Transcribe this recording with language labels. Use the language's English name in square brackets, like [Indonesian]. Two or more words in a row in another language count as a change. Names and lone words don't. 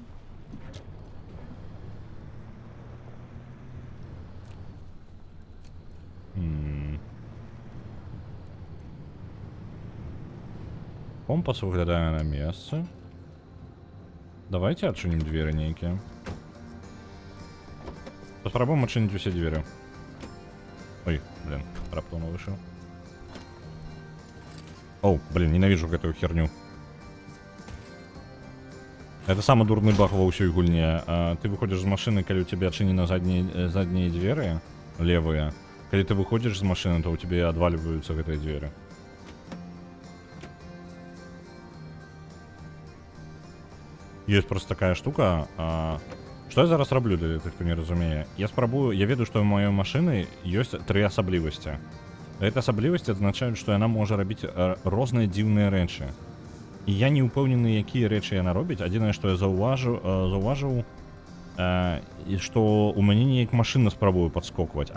[Belarusian] Компас выглядае на месцы. Давайте адчынім дзверы нейкія. Паспрабуем адчыніць усе дзверы. Ой, блин, раптоўна вышел. [Russian] Оу, блин, ненавижу гэтую херню. Это самый [Belarusian] дурны баг ва ўсёй гульне. [Russian] Ты выходишь з машины, калі у тебя адчынены задние двери, левые. Калі ты выходишь з машины, то у тебя отваливаются гэтыя двери. Есть просто такая штука. [Belarusian] Что я зараз раблю для тых, хто не разумее? Я спрабую, я ведаю, што ў маёй машыны ёсць 3 асаблівасці. Гэта асаблівасці азначаюць, што яна можа рабіць розныя дзіўныя рэчы. І я не ўпэўнены, якія рэчы яна робіць. Адзінае, што я заўважыў, і што ў мяне неяк машына спрабую падскокваць.